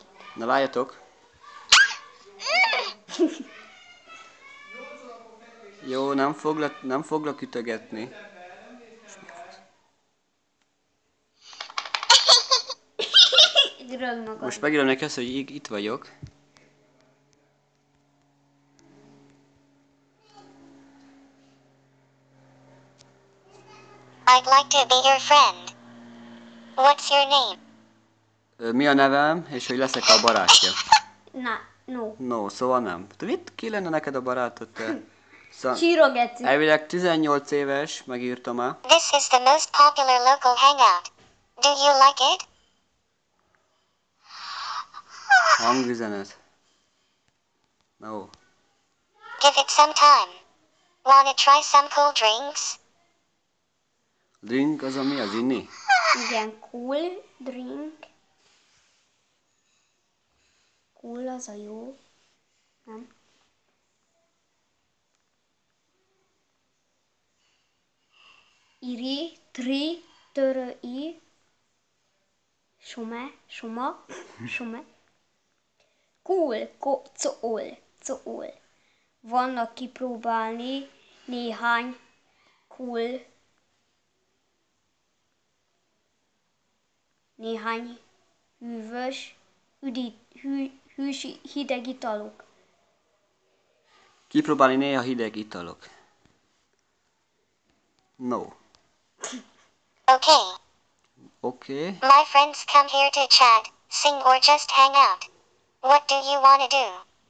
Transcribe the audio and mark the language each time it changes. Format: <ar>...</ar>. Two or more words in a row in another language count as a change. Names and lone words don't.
<hu>Na várjatok. Jó, nem foglak ütögetni. Most megírom neki azt, hogy itt vagyok.</hu> <en>I'd like to be your friend. What's your name?</en> <hu>Mi a nevem, és hogy leszek a barátja.</hu> <en>No.</en> <hu>No, szóval nem. Mit ki lenne neked a barátod, te? Csíro geci. Elvileg 18 éves, megírtam már.</hu> <en>This is the most popular local hangout. Do you like it?</en> <hu>Hangüzenet.</hu> <en>No. Give it some time. Wanna try some cool drinks?</en> <hu>Drink az a mi? Az inni? Igen,</hu> <en>cool drink.</en> <hu>Cool az a jó. Nem? Iri, tri, törö, i.</hu> <en>Soma. Cool, cool.</en> <hu>Vannak kipróbálni néhány cool, néhány hűvös, hűs hideg italok. Kipróbálni néha hideg italok.</hu> <en>No. Okay. Okay. My friends come here to chat, sing or just hang out. What do you wanna do?</en>